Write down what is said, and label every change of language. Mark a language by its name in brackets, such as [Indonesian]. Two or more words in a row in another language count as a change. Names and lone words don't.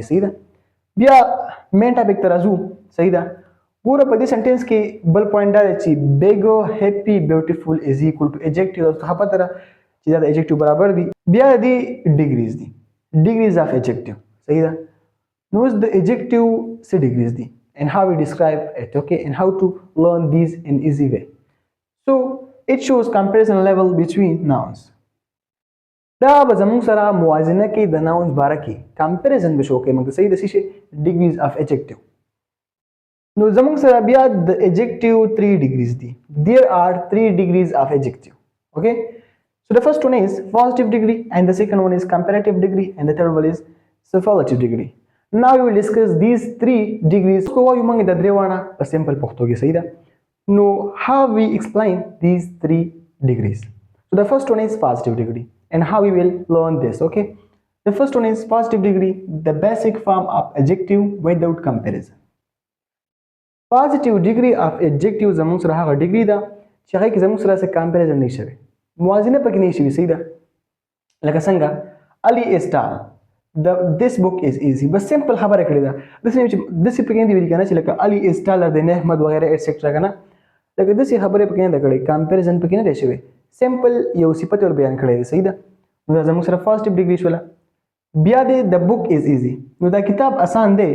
[Pashto] صحیح ده. بیا [English] main topic [Pashto] ته راځو. صحیح ده. ګوره په دې سنټنس کې بل پوینټ دا دی چې [English] big happy beautiful is equal to adjective. [Pashto] څه پته ده چې دا د ایجکټیو برابر دي. بیا د ډیګریز دي. [English] degrees of adjective. [Pashto] صحیح ده. نو اوس د ایجکټیو څه ډیګریز دي [English] and how we describe it, okay, and how to learn these in easy way. So it shows comparison level between nouns. [Pashto] دا به زموږ سره موازنه کې د nouns باره کې comparison به شو کوي موږ. صحیح ده. [English] څه degrees of adjective. [Pashto] نو زموږ سره بیا د adjective 3 degrees دي. [English] There are 3 degrees of adjective. Okay, so the first one is positive degree and the second one is comparative degree and the third one is superlative degree. Now we will discuss these 3 degrees. [Pashto] So وایو موږ د درې واړه په سمپل پښتو کې. صحیح ده. [English] نو how we explain these 3 degrees. So the first one is positive degree and how we will learn this. Okay, the first one is positive degree, the basic form of adjective without comparison. positive degree of adjective [Pashto] زموږ سره هغه ډیګري ده چې هغه کې زموږ سره څه کمپیریزن نه شوی، موازنه پکې نه شوی. صحیح ده. لکه څنګه علي [English] is tall this book is easy. [Pashto] بس سمپل خبره کړې ده. داسې پکې نه دی ویلي کنه چې لکه علي [English] is taller than [Pashto] احمد وغیرہ ایټسټرا کنه. لکه داسې خبره پکې نه ده کړې. کمپیریزن پکې نه دی شوی. سمپل یو صفت ور بیان کړی دی. صحیح ده. نو دا زموږ سره [English] positive degree [Pashto] شوله. بیا دی [English] the book is easy. [Pashto] نو دا کتاب آسان دی.